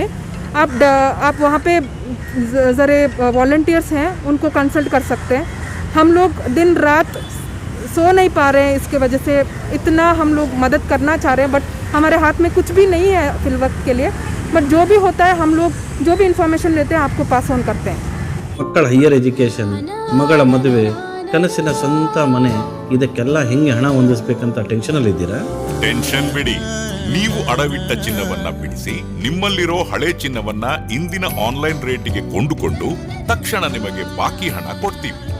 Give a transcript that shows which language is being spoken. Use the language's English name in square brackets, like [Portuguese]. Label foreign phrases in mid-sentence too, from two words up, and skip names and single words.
[Hindi] आप वहाँ पे ज़रे वॉलंटियर्स हैं, उनको कंसल्ट कर सकते हैं। हम लोग दिन रात सो नहीं पा रहे हैं, इसके वजह से इतना हम लोग मदद करना चाह रहे हैं, बट हमारे हाथ में कुछ भी नहीं है फिल वक्त के लिए। बट जो भी होता है हम लोग जो भी इन्फॉर्मेशन लेते हैं आपको [English] pass on [Hindi] करते हैं. [Kannada] ಮಕ್ಕಳ [English] higher education, [Kannada] ಮಗಳ ಮದುವೆ, ಕನಸಿನ ಸ್ವಂತ ಮನೆ, ಇದಕ್ಕೆಲ್ಲ ಹೆಂಗೆ ಹಣ ಹೊಂದಿಸ್ಬೇಕಂತ ಟೆನ್ಷನಲ್ಲಿದ್ದೀರಾ? ಟೆನ್ಷನ್ ಬಿಡಿ. ನೀವು ಅಡವಿಟ್ಟ ಚಿನ್ನವನ್ನ ಬಿಡಿಸಿ ನಿಮ್ಮಲ್ಲಿರೋ ಹಳೆ ಚಿನ್ನವನ್ನ ಇಂದಿನ ಆನ್ಲೈನ್ ರೇಟಿಗೆ ಕೊಂಡುಕೊಂಡು ತಕ್ಷಣ ನಿಮಗೆ ಬಾಕಿ ಹಣ ಕೊಡ್ತೀವಿ.